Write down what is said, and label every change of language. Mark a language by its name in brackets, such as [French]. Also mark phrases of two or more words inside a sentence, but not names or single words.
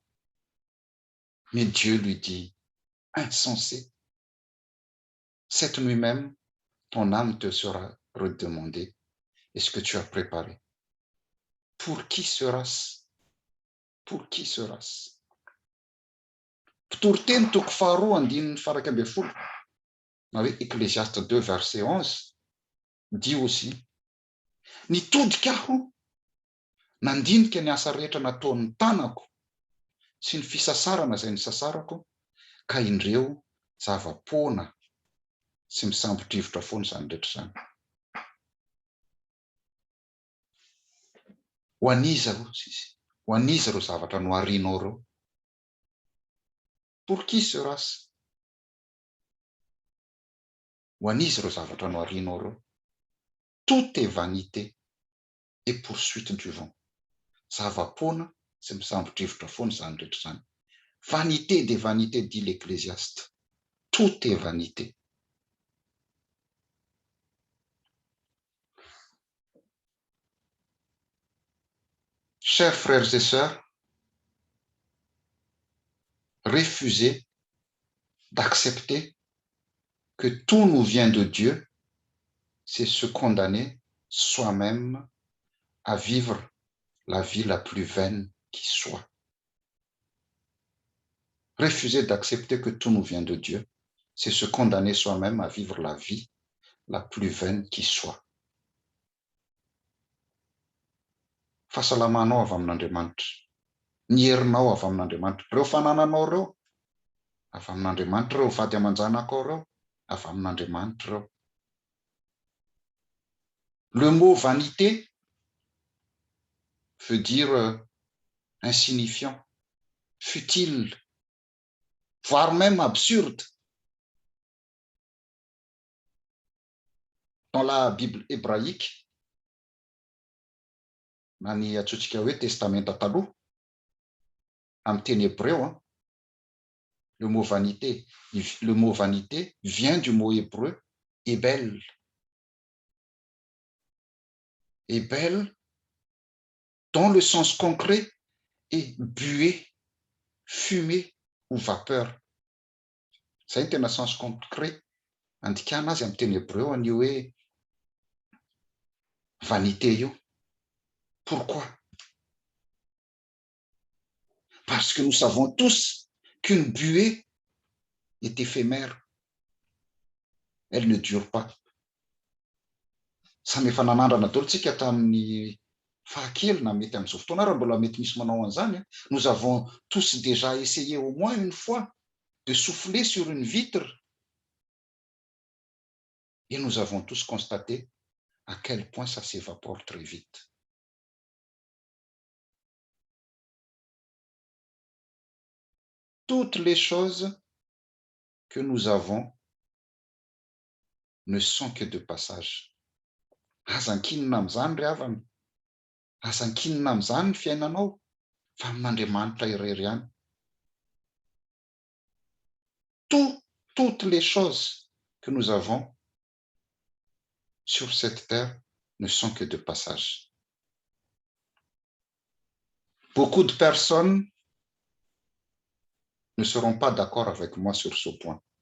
[French] Mais Dieu lui dit, insensé, cette nuit même, ton âme te sera redemandée. Est-ce que tu as préparé? Pour qui sera-ce? Pour qui sera-ce? [Malagasy] Pitoriteny toko faharoa andininy faraka ambin'ny folo. Na hoe [French] Ecclésiaste 2 verset 11 dit aussi, [Malagasy] nitodika aho nandinika ny asa rehetra nataon'ny tanako sy ny fisasarana izay nisasarako ka indreo zava-poana sy misambotrivotra foana izany rehetra izany. Ho aniza ireo zavatra no arianao ireo? [French] Pour qui sera-ce? [Malagasy] Ho aniza ireo zavatra no arianao ireo? [French] Tout est vanité et poursuite du vent. [Malagasy] Zava-poana sy misambotrivotra foana izany rehetra izany. [French] Vanité des vanités, dit l'Ecclésiaste. Tout est vanité. Chers frères et sœurs, refusez d'accepter que tout nous vient de Dieu, c'est se condamner soi-même à vivre la vie la plus vaine qui soit. Refuser d'accepter que tout nous vient de Dieu, c'est se condamner soi-même à vivre la vie la plus vaine qui soit. [Malagasy] Fahasalamanao avy amin'Andriamanitra, ny herinao avy amin'Andriamanitra, reo fanananao reo avy amin'Andriamanitra, reo vady aman-janako reo avy amin'Andriamanitra reo. [French] Le mot vanité veut dire insignifiant, futile, voire même absurde. Dans la Bible hébraïque, [Malagasy] na ny atsotsika hoe testamenta taloha, amin'ny teny hébreu, [French] le mot vanité vient du mot hébreu Ebel. Ebel, dans le sens concret, est buée, fumée, ou vapeur. [Malagasy] Zay ny tena [French] sens concret [Malagasy] andikana azy amin'ny teny hébreu an'io hoe vanité io. [French] Pourquoi? Parce que nous savons tous qu'une buée est éphémère. Elle ne dure pas. [Malagasy] Samy efa nanandrana daholo tsika tamin'ny fahakely na mety amin'izao fotoana raha mbola mety misy manao an'izany. [French] Nous avons tous déjà essayé au moins une fois de souffler sur une vitre et nous avons tous constaté à quel point ça s'évapore très vite. Toutes les choses que nous avons ne sont que de passage. [Malagasy] Azan-kinina amin'izany ry havana, azan-kinina amin'izany ny fiainanao fa amin'Andriamanitra irery ihany. [French] Toutes les choses que nous avons sur cette terre ne sont que de passage. Beaucoup de personnes ne seront pas d'accord avec moi sur ce point.